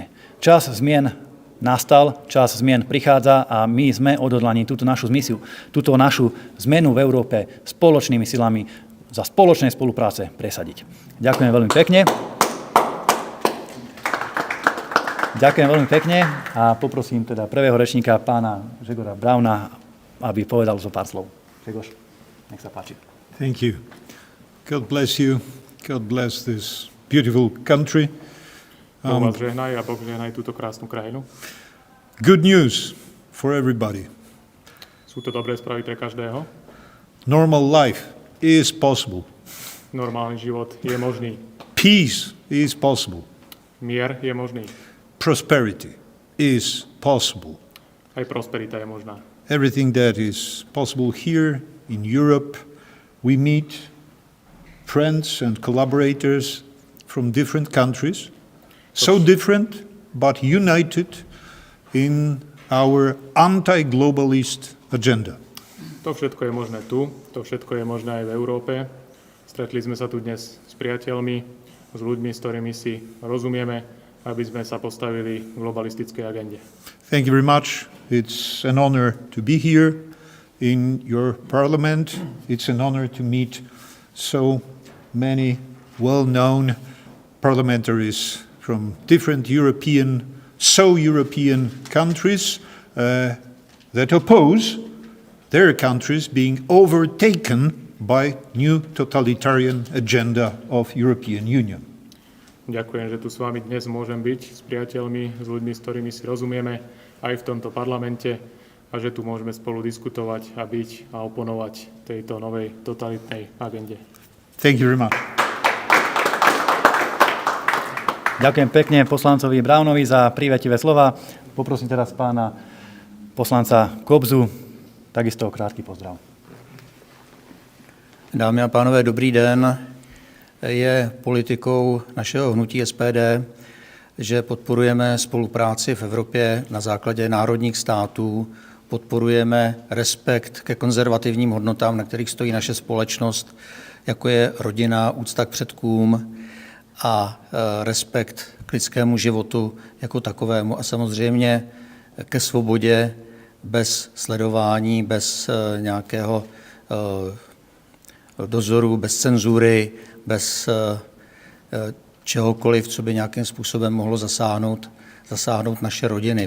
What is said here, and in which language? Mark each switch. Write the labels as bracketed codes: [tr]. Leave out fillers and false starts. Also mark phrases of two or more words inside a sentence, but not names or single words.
[sk] Čas zmien nastal, čas zmien prichádza a my sme odhodlaní túto našu misiu, túto našu zmenu v Európe spoločnými silami za spoločnej spolupráce presadiť. Ďakujem veľmi pekne. Ďakujem veľmi pekne a poprosím teda prvého rečníka, pána Grzegora Brauna, aby povedal zo pár slov. Grzegorz, nech sa páči. [en] Thank you. God bless you. God bless this beautiful country. [sk] Boh vás žehnaj a Boh žehnaj túto krásnu krajinu. [en] Good news for everybody. [sk] Sú to dobré správy pre každého. [en] Normal life is possible. [sk] Normálny život je možný. [en] Peace is possible. [sk] Mier je možný. [en] prosperity is possible. [sk] Aj prosperita je možná. [en] Everything that is possible here in Europe, we meet friends and collaborators from different countries, so different but united in our anti-globalist agenda. [sk] To všetko je možné tu, to všetko je možné aj v Európe. Stretli sme sa tu dnes s priateľmi, s ľuďmi, s ktorými si rozumieme, aby sme sa postavili globalistickej agende. [en] Thank you very much. It's an honor to be here in your parliament. It's an honor to meet so many well-known parliamentaries from different European countries that oppose their countries being overtaken by new totalitarian agenda of European Union. [sk] Ďakujem, že tu s vami dnes môžem byť, s priateľmi, s ľuďmi, s ktorými si rozumieme aj v tomto parlamente a že tu môžeme spolu diskutovať a byť a oponovať tejto novej totalitnej agende. [en] Thank you very much. [sk] Ďakujem pekne poslancovi Brownovi za prívetivé slova. Poprosím teraz pána poslanca Kobzu, takisto krátky pozdrav. [cs] Dámy a pánové, dobrý den. Je politikou našeho hnutí SPD, že podporujeme spolupráci v Evropě na základě národních států, podporujeme respekt ke konzervativním hodnotám, na kterých stojí naše společnost, jako je rodina, úcta k předkům a respekt k lidskému životu jako takovému a samozřejmě ke svobodě bez sledování, bez nějakého dozoru, bez cenzury, bez čehokoliv, co by nějakým způsobem mohlo zasáhnout naše rodiny.